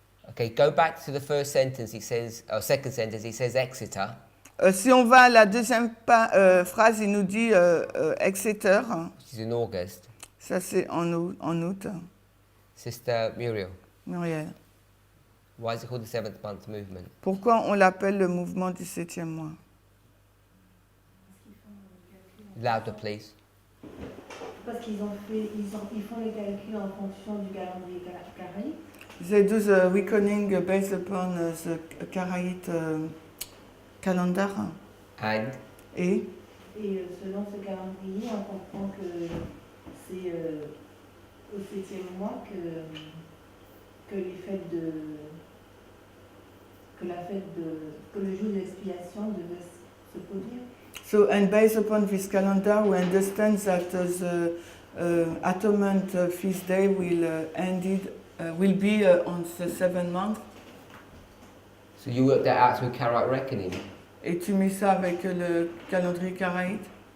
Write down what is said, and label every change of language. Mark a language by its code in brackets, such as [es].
[en] Okay, go back to the first sentence. He says, second sentence. He says Exeter. [fr] Si on va à la deuxième phrase, il nous dit Exeter. [en] Which is in August. [fr] Ça c'est en août. [en] Sister Muriel. Muriel. Why is it called the 7th month movement? [fr] Pourquoi on l'appelle le mouvement du 7e mois? [en] Louder, please. [fr] Parce qu'ils font les calculs en fonction du calendrier carré. [en] They do the reckoning based upon the Karaite calendar. And [fr] Et Selon ce calendrier, on comprend que c'est au 7e mois que les fêtes que le jour de l'expiation devait se produire. [en] So, and based upon this calendar, we understand that the Atonement feast day will be on the 7th month. So you work that out through Karaite reckoning. [fr] Et tu mets ça avec le calendrier karaïte?